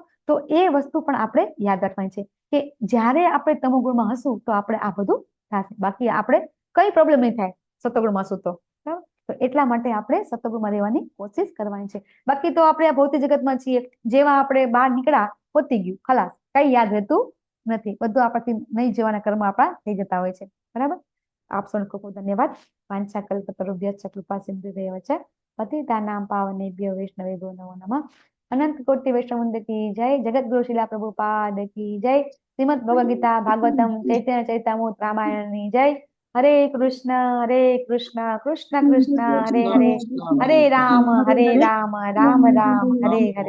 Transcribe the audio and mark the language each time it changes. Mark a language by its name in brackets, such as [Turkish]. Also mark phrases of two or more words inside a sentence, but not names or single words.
[Gujarati] તો એ વસ્તુ પણ આપણે યાદ રાખવાની છે કે જ્યારે આપણે તમોગુણમાં હશું તો આપણે આ બધું થશે, બાકી આપણે કઈ પ્રોબ્લેમ નહીં થાય સત્વગુણમાં હશું તો, બરાબર. તો એટલા માટે આપણે સત્વગુણમાં રહેવાની કોશિશ કરવાની છે. બાકી તો આપણે આ ભૌતિક જગતમાં છીએ, જેવા આપણે બહાર નીકળ્યા પતી ગયું, ખલાસ, કઈ યાદ રહેતું નથી, બધું આપણાથી નહીં જવાના કર્મ આપણા થઈ જતા હોય છે, બરાબર. આપ સૌને ખૂબ ખૂબ ધન્યવાદ. [Sanskrit] વાંછા કલ્પતરુભ્યશ્ચ કૃપા સિંધુભ્યૈવ ચ પતિતાનાં પાવનેભ્યો વૈષ્ણવેભ્યો નમો નમઃ. [Gujarati] અનંત કોટિ વૈષ્ણવ કી જય. જગત ગુરુ શિલા પ્રભુપાદ કી જય. શ્રીમદ ભગવદ ગીતા ભાગવતમ ચૈતન્ય ચૈતામૃત રામાયણની જય. [Sanskrit] હરે કૃષ્ણ કૃષ્ણ કૃષ્ણ હરે હરે, હરે રામ રામ રામ હરે હરે.